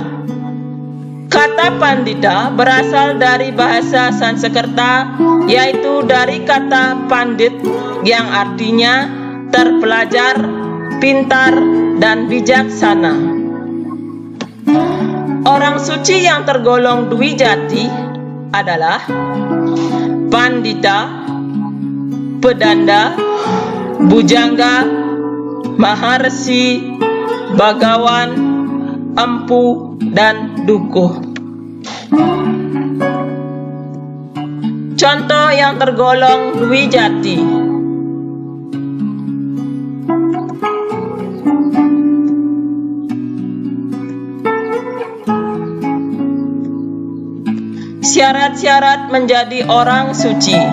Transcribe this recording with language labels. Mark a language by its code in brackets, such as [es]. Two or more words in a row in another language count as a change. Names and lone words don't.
[id] Kata pandita berasal dari bahasa Sanskerta, yaitu dari kata pandit yang artinya terpelajar, pintar, dan bijaksana. Orang suci yang tergolong Dwi Jati adalah pandita, pedanda, bujangga, maharsi, bagawan, empu, dan dukuh. Contoh yang tergolong Dwi Jati. Syarat-syarat menjadi orang suci.